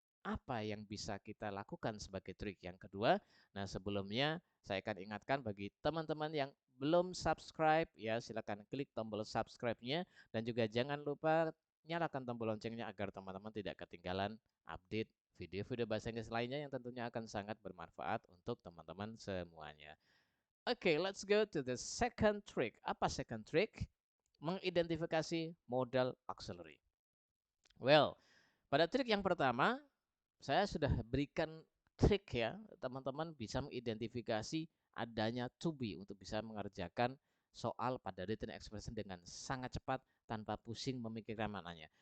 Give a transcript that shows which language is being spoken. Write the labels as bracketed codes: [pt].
[id] Apa yang bisa kita lakukan sebagai trik yang kedua? Nah, sebelumnya saya akan ingatkan bagi teman-teman yang belum subscribe ya, silakan klik tombol subscribe-nya dan juga jangan lupa nyalakan tombol loncengnya agar teman-teman tidak ketinggalan update video-video bahasa Inggris lainnya yang tentunya akan sangat bermanfaat untuk teman-teman semuanya. [en] Oke, let's go to the second trick. [id] Apa second trick? Mengidentifikasi modal auxiliary. Well, pada trik yang pertama, saya sudah berikan trik ya, teman-teman bisa mengidentifikasi adanya to be untuk bisa mengerjakan soal pada written expression dengan sangat cepat tanpa pusing memikirkan maknanya.